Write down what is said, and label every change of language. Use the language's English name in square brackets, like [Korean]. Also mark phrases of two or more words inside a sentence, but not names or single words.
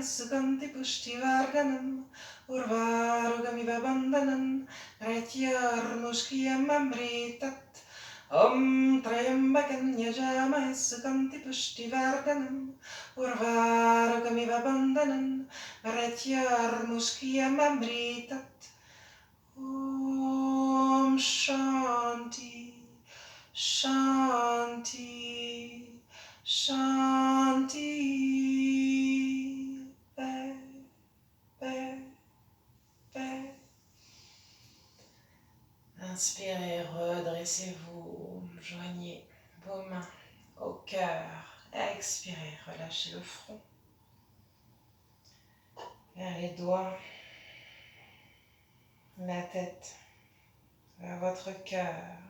[Sanskrit] सुगन्धिं पुष्टिवर्धनम् उर्वारुकमिव बन्धनान् मृत्योर् मुक्षीय अमृतात् ॐ त्र्यम्बकं यजामहे सुगन्धिं पुष्टिवर्धनम् उर्वारुकमिव बन्धनान् मृत्योर् मुक्षीय अमृतात् ॐ शान्तिः शान्तिः शान्तिः [French] paix, paix, paix. Inspirez, redressez-vous, joignez vos mains au cœur. Expirez, relâchez le front vers les doigts, la tête, vers votre cœur.